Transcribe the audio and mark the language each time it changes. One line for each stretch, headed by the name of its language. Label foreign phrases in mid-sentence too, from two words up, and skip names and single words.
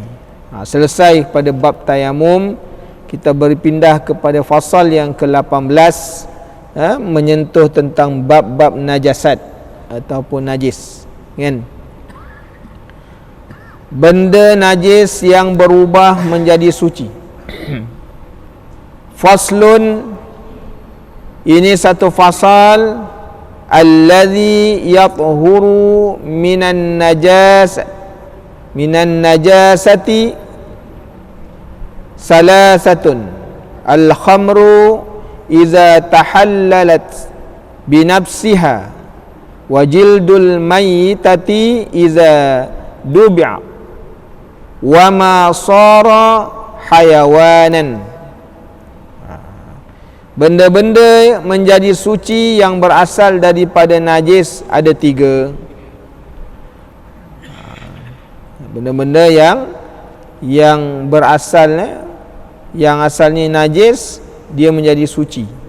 Malay: Selesai pada bab tayamum, kita berpindah kepada fasal yang ke-18, menyentuh tentang bab-bab najasat ataupun najis, kan? Benda najis yang berubah menjadi suci. Faslun, ini satu fasal,
Arabic: الذي يطهر من النجاسة ثلاثة. الخمر إذا تخللت بنفسها، وجلد الميتة إذا دبغ، وما صار حيوانا.
Malay: Benda-benda menjadi suci yang berasal daripada najis ada 3. Benda-benda yang berasal, yang asalnya najis, dia menjadi suci.